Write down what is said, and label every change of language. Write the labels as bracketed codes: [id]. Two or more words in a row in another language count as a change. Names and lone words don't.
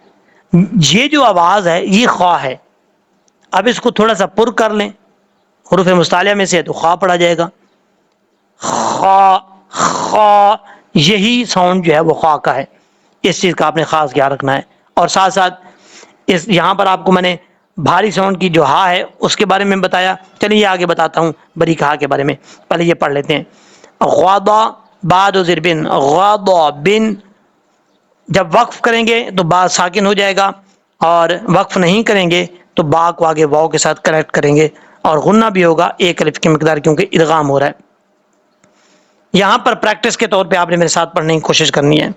[ur] یہ جو آواز ہے یہ خا ہے، اب اس کو تھوڑا سا پر کر لیں، حروف مستعلیہ میں سے ہے تو خا پڑھا جائے گا، خا خا، یہی ساؤنڈ جو ہے وہ خا کا ہے، اس چیز کا آپ نے خاص خیال رکھنا ہے۔ اور ساتھ ساتھ اس یہاں پر آپ کو میں نے بھاری ساؤنڈ کی جو ہا ہے اس کے بارے میں بتایا، چلیے آگے بتاتا ہوں بریک ہا کے بارے میں، پہلے یہ پڑھ لیتے ہیں۔ غادا با 2 زیر بن، غادا بن، جب وقف کریں گے تو با ساکن ہو جائے گا، اور وقف نہیں کریں گے تو با کو آگے واو کے ساتھ کنیکٹ کریں گے، اور غنہ بھی ہوگا 1 الف کی مقدار، کیونکہ ادغام ہو رہا ہے۔ یہاں پر پریکٹس کے طور پہ آپ نے میرے ساتھ پڑھنے کی کوشش کرنی ہے۔